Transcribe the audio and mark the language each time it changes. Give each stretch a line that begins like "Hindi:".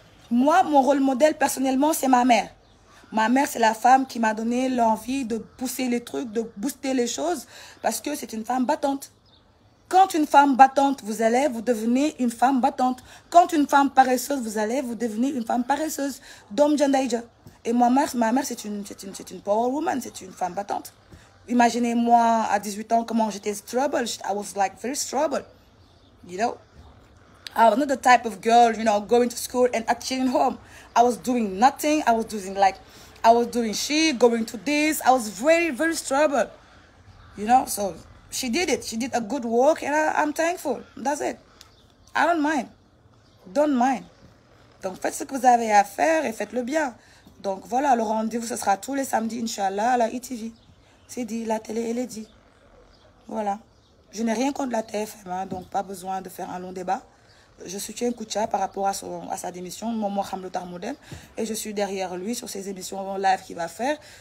French: Moi, mon rôle modèle, personnellement, c'est ma mère. Ma mère, c'est la femme qui m'a donné l'envie de pousser les trucs, de booster les choses parce que c'est une femme battante. Quand une femme battante, vous allez, vous devenez une femme battante. Quand une femme paresseuse, vous allez, vous devenez une femme paresseuse. Dom Jandaïja. Et ma mère, c'est une power woman, c'est une femme battante. Imaginez-moi, à 18 ans, comment j'étais
English: troubled. I was like very troubled. You know, I was not the type of girl, you know, going to school and actually home. I was doing nothing. I was doing shit, going to this. I was very, very troubled. You know, so she did it. She did a good work and I'm thankful. That's it. I don't mind. Don't mind.
French: Donc, faites ce que vous avez à faire et faites-le bien. Donc, voilà, le rendez-vous, ce sera tous les samedis, Inch'Allah, à la ITV. C'est dit, la télé, elle est dit. Voilà. Je n'ai rien contre la TFM, hein, donc pas besoin de faire un long débat. Je soutiens Kouthia par rapport à sa démission, Momo Khamlotar Modem, et je suis derrière lui sur ses émissions live qu'il va faire.